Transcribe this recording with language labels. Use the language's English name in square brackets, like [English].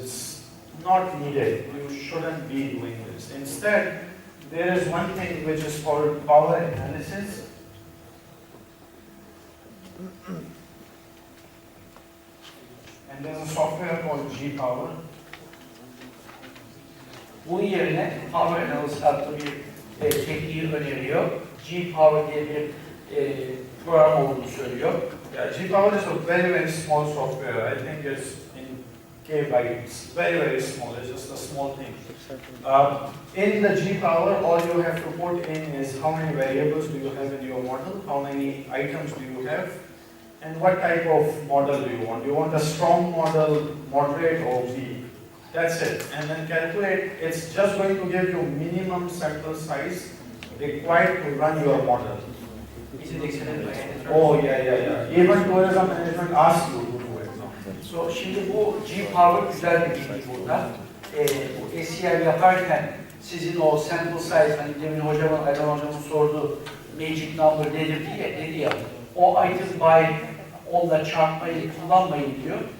[English] It's not needed. You shouldn't be doing this. Instead, there is one thing which is called power analysis. And there's a software called G-Power. [Turkish] Bunun yerine Power Analysis adlı bir tekniği öneriyor. G-Power diye bir program olduğunu söylüyor. [English] Yeah, G-Power is a very, very small software. I think it's in kbytes. Very, very small. It's just a small thing. In the G-Power, all you have to put in is how many variables do you have in your model, how many items do you have, and what type of model do you want. Do you want a strong model, moderate, or weak? That's it. And then calculate, it's just going to give you minimum sample size required to run your model. Is it accepted by editor? Oh, yeah. Even tourism management asks you to do it now. [Turkish] So, şimdi bu G-Power güzel bir bilgi burada. Bu SEL yaparken sizin o sample size, hani demin hocamın, Aydın hocamın sorduğu magic number nedir dedi ya, o item by onunla çarpmayı kullanmayın diyor.